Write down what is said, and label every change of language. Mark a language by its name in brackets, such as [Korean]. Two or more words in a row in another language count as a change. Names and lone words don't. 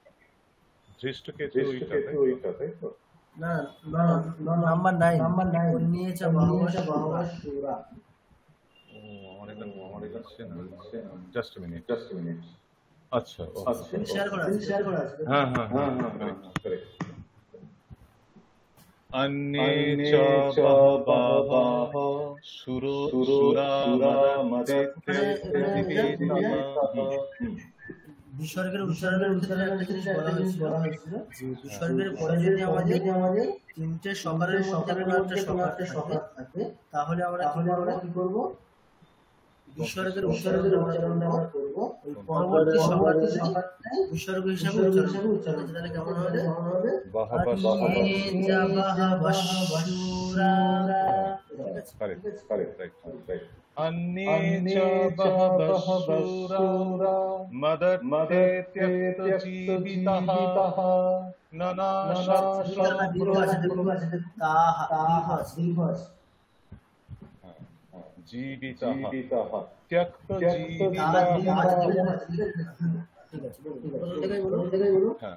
[Bangla] না নাম্বার 9 নিয়েছে বাবা সুরা। [English] just minute. [Bangla] আচ্ছা শেয়ার করা আছে। [Sanskrit] হ্যাঁ अन्ये च बहवः शूरा [Bangla] বিসর্গের উচ্চারণের ভিতরে একটা জিনিস বলা হয়েছিল। বিসর্গের পরে যদি আমাদের তিনটে সকারের মধ্যে কোনো একটা সকার থাকে তাহলে আমরা কি করব? বিসর্গের উচ্চারণটা আমরা করব ওই পরবর্তী সকারটি বিসর্গ হিসাবে উচ্চারণ। তাহলে কেমন হবে? [Sanskrit] अन्ये च बहवः शूरा मदर्थे त्यक्तजीविताः जीविताः त्यक्तजीविताः।